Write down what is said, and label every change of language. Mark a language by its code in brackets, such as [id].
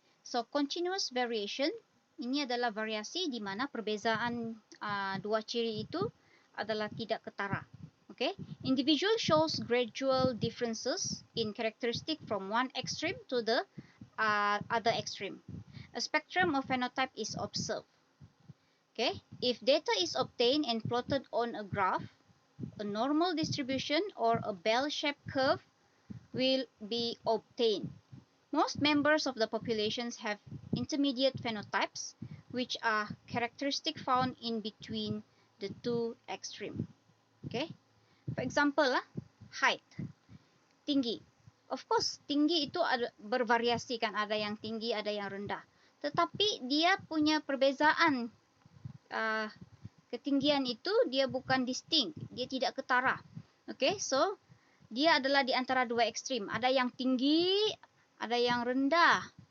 [ms] So continuous variation ini adalah variasi di mana perbezaan dua ciri itu adalah tidak ketara. Okay? [en] Individual shows gradual differences in characteristic from one extreme to the other extreme. A spectrum of phenotype is observed. Okay? If data is obtained and plotted on a graph, a normal distribution or a bell-shaped curve will be obtained. Most members of the populations have intermediate phenotypes, which are characteristic found in between the two extreme. Okay, for example height, tinggi. [ms] Of course, tinggi itu bervariasi kan, ada yang tinggi, ada yang rendah. Tetapi dia punya perbezaan ketinggian itu dia bukan distinct, dia tidak ketara. Okay, so dia adalah di antara dua ekstrim. Ada yang tinggi, ada yang rendah.